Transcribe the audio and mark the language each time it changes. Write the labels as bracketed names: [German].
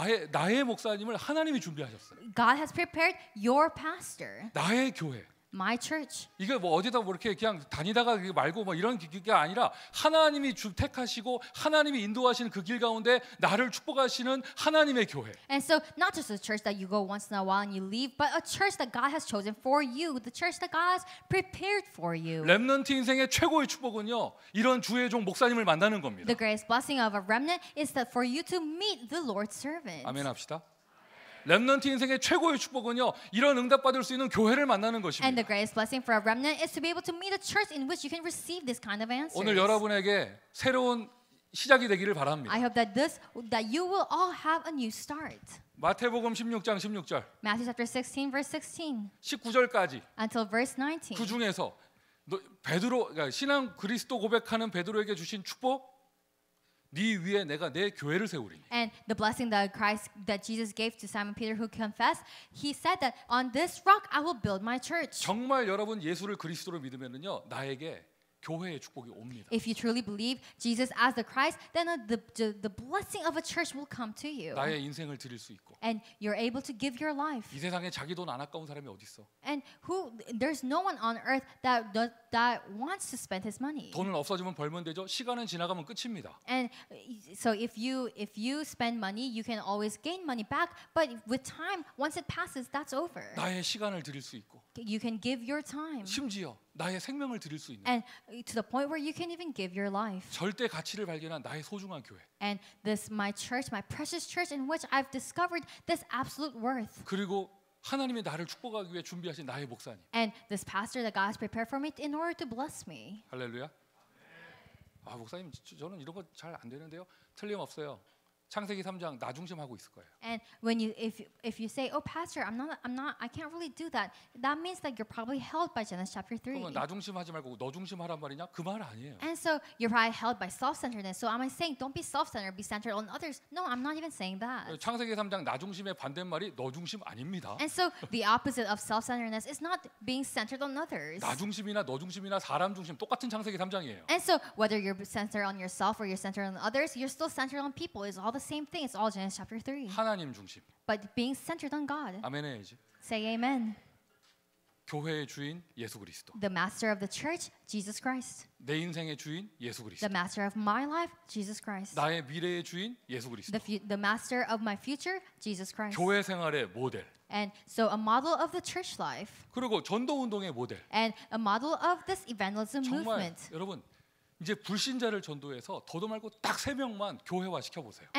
[Korean] 나의 목사님을 하나님이 준비하셨어요. [English] God has prepared your pastor, [Korean] 나의 교회, [English] My church. [Korean] 이게 뭐 어디다 뭐 이렇게 그냥 다니다가 그게 말고 뭐 이런 게 아니라 하나님이 택하시고 하나님이 인도하시는 그 길 가운데 나를 축복하시는 하나님의 교회. [English] And so not just a church that you go once in a while and you leave, but a church that God has chosen for you, the church that God has prepared for you. [Korean] 렘넌트 인생의 최고의 축복은요. 이런 주의 종 목사님을 만나는 겁니다. [English] The greatest blessing of a remnant is that for you to meet the Lord's servant. [Korean] 아멘 합시다. 렘넌트 인생의 최고의 축복은요. 이런 응답받을 수 있는 교회를 만나는 [English] And [Korean] 것입니다. [English] the greatest blessing for a remnant is to be able to meet a church in which you can receive this kind of answers. [Korean] 오늘 여러분에게 새로운 시작이 되기를 바랍니다. [English] I hope that you will all have a new start. [Korean] 마태복음 16장 16절 [English] Matthew chapter 16 verse 16 [Korean] 19절까지 [English] until verse 19. [Korean] 그 중에서 베드로 그러니까 신앙 그리스도 고백하는 베드로에게 주신 축복 네 위에 내가 내 교회를 세우리니. [English] And the blessing that Jesus gave to Simon Peter who confessed, he said that on this rock I will build my church. [Korean] 정말 여러분 예수를 그리스도로 믿으면은요 나에게 교회의 축복이 옵니다. [English] If you truly believe Jesus as the Christ, then the blessing of a church will come to you. [Korean] 나의 인생을 드릴 수 있고 [English] And you're able to give your life. [Korean] 이 세상에 자기 돈 안 아까운 사람이 어디 있어? [English] And there's no one on earth that wants to spend his money. [Korean] 돈은 없어지면 벌면 되죠. 시간은 지나가면 끝입니다. [English] And so if you spend money, you can always gain money back. But with time, once it passes, that's over. [Korean] 나의 시간을 드릴 수 있고 [English] You can give your time, [Korean] 심지어 나의 생명을 드릴 수 있는 [English] and to the point where you can even give your life. [Korean] 절대 가치를 발견한 나의 소중한 교회. [English] And this my church, my precious church, in which I've discovered this absolute worth. [Korean] 그리고 하나님이 나를 축복하기 위해 준비하신 나의 목사님. [English] And this pastor that God has prepared for me in order to bless me. [Korean] 할렐루야. 아 목사님 저는 이런 거 잘 안 되는데요. 틀림없어요. 창세기 3장 나 중심하고 있을 거예요. [English] And when if you say, "Oh, pastor, I can't really do that," that means that you're probably held by Genesis chapter 3. [Korean] 그러면 나 중심하지 말고 너 중심하란 말이냐? 그 말 아니에요. [English] And so you're probably held by self-centeredness. So am I saying don't be self-centered, be centered on others? No, I'm not even saying that. [Korean] 창세기 3장 나 중심의 반대말이 너 중심 아닙니다. [English] And so the opposite of self-centeredness is not being centered on others. [Korean] 나 중심이나 너 중심이나 사람 중심 똑같은 창세기 3장이에요. [English] And so whether you're centered on yourself or you're centered on others, you're still centered on people. It's all the same thing. It's all Genesis chapter 3. [Korean] 하나님 중심. [English] But being centered on God. [Korean] 아멘 해야지. [English] Say amen. [Korean] 교회의 주인 예수 그리스도. [English] The master of the church, Jesus Christ. [Korean] 내 인생의 주인 예수 그리스도. [English] The master of my life, Jesus Christ. [Korean] 나의 미래의 주인 예수 그리스도. [English] The master of my future, Jesus Christ. [Korean] 교회 생활의 모델. [English] And so a model of the church life. [Korean] 그리고 전도 운동의 모델. [English] And a model of this evangelism [Korean] 정말 [English] movement. [Korean] 여러분 이제 불신자를 전도해서 더도 말고 딱 3명만 교회화 시켜 보세요.